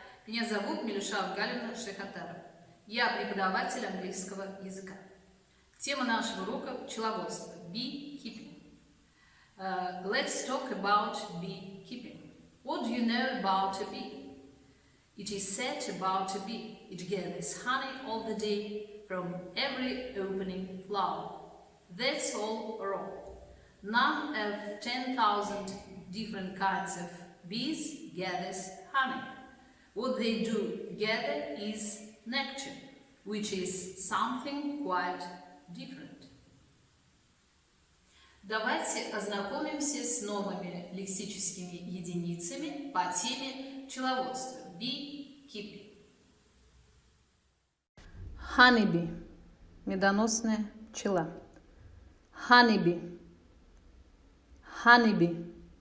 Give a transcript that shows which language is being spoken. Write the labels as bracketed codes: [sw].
[ru] Меня зовут Милюша Галина Шехатарова. Я преподаватель английского языка. Тема нашего урока – пчеловодство. [en] Beekeeping. Let's talk about beekeeping. What do you know about a bee? It is said about a bee. It gathers honey all the day from every opening flower. That's all wrong. None of 10,000 different kinds of bees gathers honey. What they do gather is nectar, which is something quite different. [ru] Давайте ознакомимся с новыми лексическими единицами по теме пчеловодства. [en] Beekeeping. Honeybee [ru] – медоносная пчела. [en] Honeybee. Honeybee.